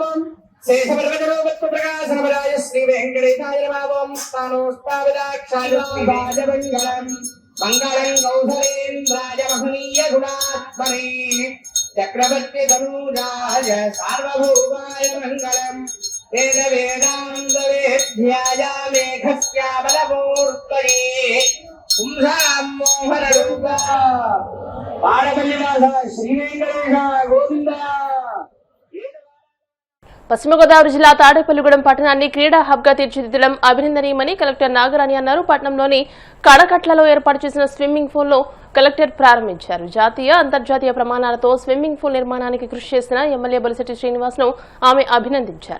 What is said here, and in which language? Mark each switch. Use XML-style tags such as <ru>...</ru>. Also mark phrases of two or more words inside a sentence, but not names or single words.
<sa>शेषपर्वतरोपत्व प्रकाशनपराय श्री वेंकटेशाय नमः स्थानोस्तावदाक्षाय राजमंगलम् मंगलं कौसलेन्द्राय महनीय गुणात्मने चक्रवर्ती तनूजाय सार्वभौमाय मंगलम् वेद वेदांत वेद्याया मेघस्याबलमूर्तये पुंसां मोहनरूपा वाडपल्लिवास श्री वेंकटेश गोविंद.</sa> <te>పశ్చిమ గోదావరి జిల్లా తాడేపల్లిగూడెం పట్టణాన్ని క్రీడా హబ్ గా తీర్చిదిద్దడం అభినందనీయమని కలెక్టర్ నాగరాణి అన్నారు. పట్టణంలోని కడకట్లలో ఏర్పాటు చేసిన స్విమ్మింగ్ పూల్ ను కలెక్టర్ ప్రారంభించారు. జాతీయ అంతర్జాతీయ ప్రమాణాలతో స్విమ్మింగ్ పూల్ నిర్మాణానికి కృషి చేసిన ఎమ్మెల్యే బొలిశెట్టి శ్రీనివాస్ ను ఆమె అభినందించారు.</te>